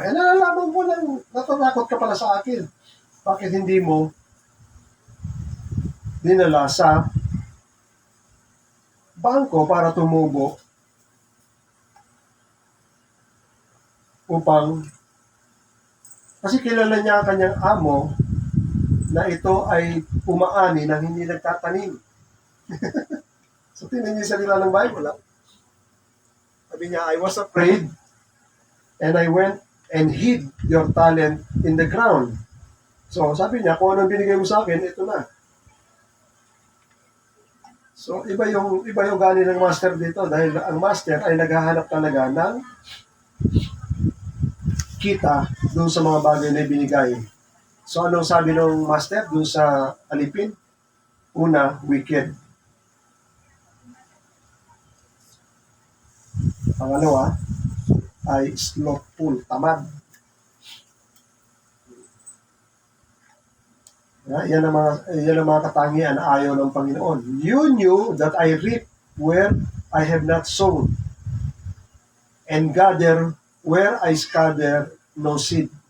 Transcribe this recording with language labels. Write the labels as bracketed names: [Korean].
[Filipino] Nalalaman mo lang, natatakot ka pala sa akin. Bakit hindi mo dinala sa bangko para tumubo upang, kasi kilala niya ang kanyang amo na ito ay umaani nang hindi nagtatanim. So, tingnan niyo sa nila ng Bible. Sabi niya, [English] I was afraid and I went and hid your talent in the ground. [Filipino] So, sabi niya, kung anong binigay mo sa akin, ito na. So, iba yung gani ng master dito dahil ang master ay naghahanap talaga ng kita doon sa mga bagay na binigay. So, anong sabi ng master doon sa alipin? Una, wicked. Pangalawa, ay slothful, tamad. Yan ang mga katangian na ayaw ng Panginoon. [English] You knew that I reap where I have not sown, and gather where I scattered no seed.